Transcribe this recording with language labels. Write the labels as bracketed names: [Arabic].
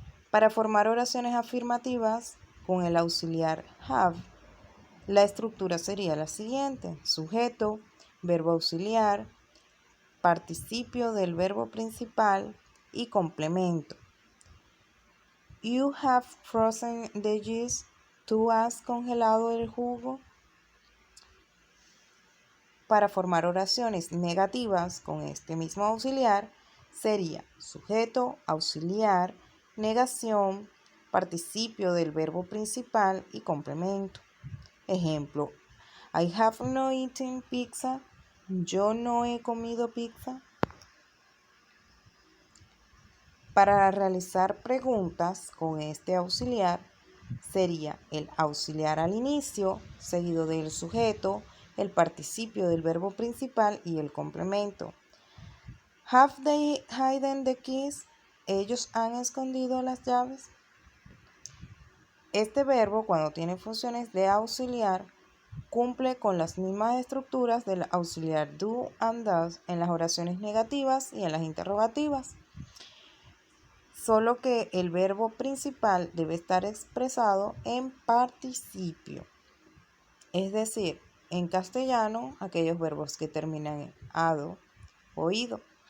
[Spanish] Para formar oraciones afirmativas con el auxiliar have, la estructura sería la siguiente: sujeto, verbo auxiliar, participio del verbo principal y complemento. [English] You have frozen the juice. [Spanish] ¿Tú has congelado el jugo? Para formar oraciones negativas con este mismo auxiliar sería sujeto, auxiliar, negación, participio del verbo principal y complemento. [English] Ejemplo: I have not eaten pizza. [Spanish] Yo no he comido pizza. Para realizar preguntas con este auxiliar sería el auxiliar al inicio, seguido del sujeto, el participio del verbo principal y el complemento. [English] Have they hidden the keys? [Spanish] ¿Ellos han escondido las llaves? Este verbo, cuando tiene funciones de auxiliar, cumple con las mismas estructuras del auxiliar do and does en las oraciones negativas y en las interrogativas, solo que el verbo principal debe estar expresado en participio, es decir, en castellano, aquellos verbos que terminan en ado o ido.